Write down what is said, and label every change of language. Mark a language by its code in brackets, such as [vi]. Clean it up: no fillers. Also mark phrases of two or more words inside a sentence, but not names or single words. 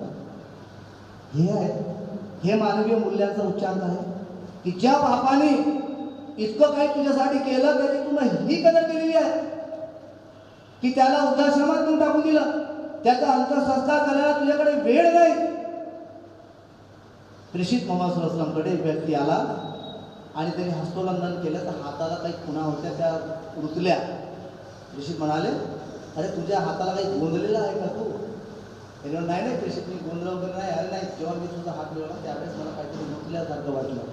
[mr] हे आहे, हे मानवीय मूल्यांचा उच्चांक आहे की ज्या बापाने इतकं काही तुझ्यासाठी केलं त्याची तू ही कदर केलेली आहे की त्याला वृद्धाश्रमात घेऊन टाकून दिलं, त्याचा अंत्यसंस्कार करायला तुझ्याकडे वेळ नाही. प्रेषित मोहम्मद [ar] صلى الله عليه وسلم [mr] एक व्यक्ती आला आणि त्यांनी हस्तोल्लंघन केलं, तर हाताला काही खुणा होत्या, त्या रुतल्या. प्रेषित म्हणाले, अरे तुझ्या हाताला काही गोंधलेलं आहे का तू? त्याच्यावर नाही प्रेषित, मी गोंधळ वगैरे नाही. अरे नाही, जेव्हा मी तुझा हात मिळवला त्यावेळेस मला काहीतरी रुतल्यासारखं वाटलं.